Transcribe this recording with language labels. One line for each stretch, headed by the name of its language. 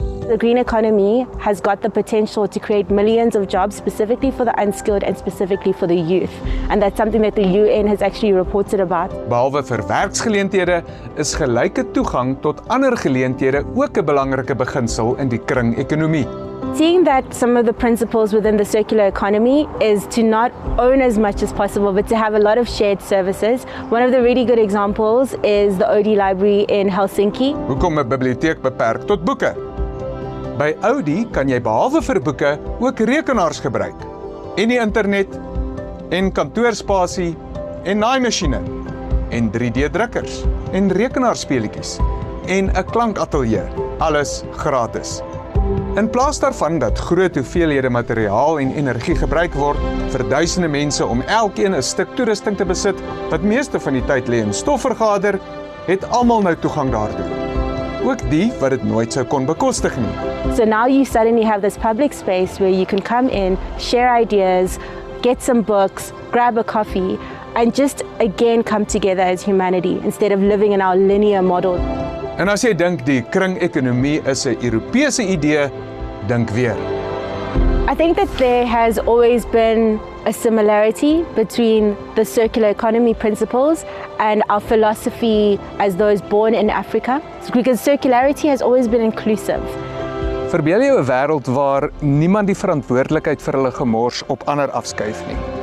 English: The green economy has got the potential to create millions of jobs specifically for the unskilled and specifically for the youth. And that's something that the UN has actually reported about.
Afrikaans: Behalwe vir werksgeleenthede is gelyke toegang tot ander geleenthede ook 'n belangrike beginsel in die kringekonomie.
English: Seeing that some of the principles within the circular economy is to not own as much as possible, but to have a lot of shared services. One of the really good examples is the Oodi Library in Helsinki.
Afrikaans: Hoekom 'n biblioteek beperk tot boeke? By Oodi kan jy behalwe vir boeke ook rekenaars gebruik, en die internet, en kantoorspasie, en naaimasjiene, en 3D-drukkers, en rekenaarspeletjies, en 'n klankatelier, alles gratis. In plaas daarvan dat groot hoeveelhede materiaal en energie gebruik word vir duisende mense om elkeen 'n stuk toerusting te besit wat meeste van die tyd lê in stofvergader, het almal nou toegang daartoe. Ook die wat dit nooit sou kon bekostig nie.
English: So now you suddenly have this public space where you can come in, share ideas, get some books, grab a coffee, and just again come together as humanity instead of living in our linear model.
Afrikaans: En as jy dink die kringekonomie is 'n Europese idee, dink weer.
English: I think that there has always been a similarity between the circular economy principles and our philosophy as those born in Africa, because circularity has always been inclusive.
Afrikaans: Verbeel jou 'n wêreld waar niemand die verantwoordelikheid vir hulle gemors op ander afskuif nie.